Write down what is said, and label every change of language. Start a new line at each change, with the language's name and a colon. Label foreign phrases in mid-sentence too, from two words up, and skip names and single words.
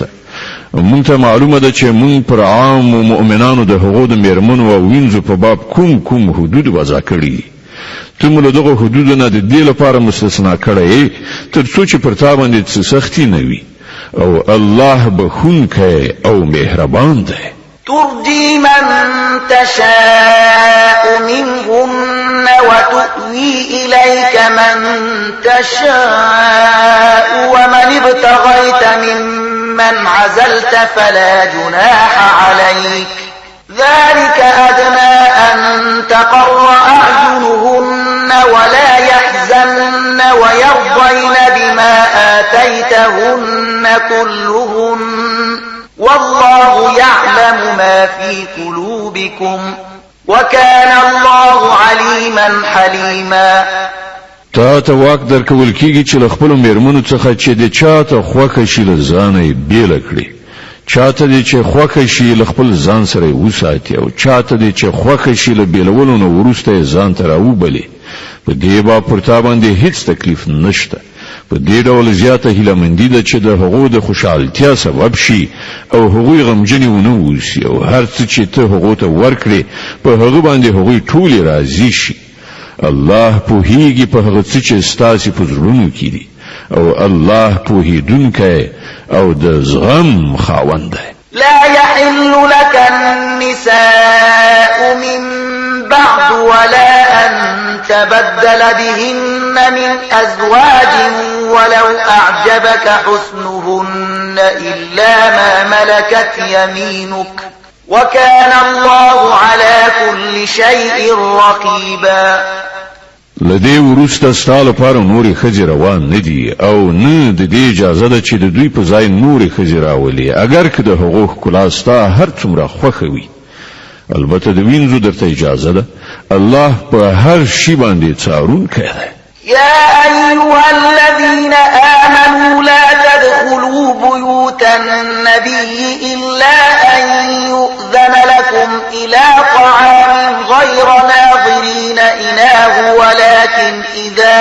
Pashto: مونږ ته معلومه ده چې مونږ پر عامو مؤمنانو د هغو د مېرمنو او وینځو په باب کوم حدود وضع کړي دي. ته مو له دغو حدودو نه د دې لپاره مستثنا کړی تر څو چې پر تا باندې څه سختي نه وي، او الله بخونکی او مهربان دی.
Arabic: ترجي من تشاء منهن وتؤوي إليك من تشاء ومن ابتغيت ممن عزلت فلا جناح عليك ذلك أدنى أن تقر أعينهن ولا يحزن ويرضين بما آتيتهن كلهن والله يعلم ما في قلوبكم وكان الله عليما حليما.
Pashto: تا ته واک درکول کیږي چې له خپلو مېرمنو څخه چې د چا ته خوښه شي له ځانه یې بېله کړي، چاته دې چې خوښه شي له خپل ځان سره یې وساتي، او چاته دې چې خوښه شي له بېلولو نه وروسته یې ځان ته راوبلي. په دې باب پر تا باندې هیڅ تکلیف نشته. په دې ډول زیاته هیلهمندي ده چې د هغو د خوشحالتیا سبب شي او هغوی غمجنې ونه اوسي، او هر څه چې ته هغو ته ورکړې په هغه باندې هغوی ټولې راضي شي. الله پوهیږي په هغه څه چې ستاسې په زړونو کې دي، او الله پوهیدونکی او د زغم خاوند دی.
Arabic: لا يحل لك النساء من بعد ولا أن تبدل بهن من أزواج ولو أعجبك حسنهن إلا ما ملكت يمينك وكان الله على كل شيء رقيبا.
Pashto: لدې وروسته ستا لپاره نورې ښځې روان نه دي او نه د دې اجازه ده چې د دوی په ځای نورې ښځې راولي اگر که د هغو ښکلا ستا هر څومره خوښه وي. البته د وینځو درته اجازه ده. الله په هر شي باندې څارونکی دی.
Arabic: يا أيها الذين آمنوا لا تدخلوا بيوت النبي إلا أن يؤذن لكم إلى طعام غير ناظرين إناه ولكن إذا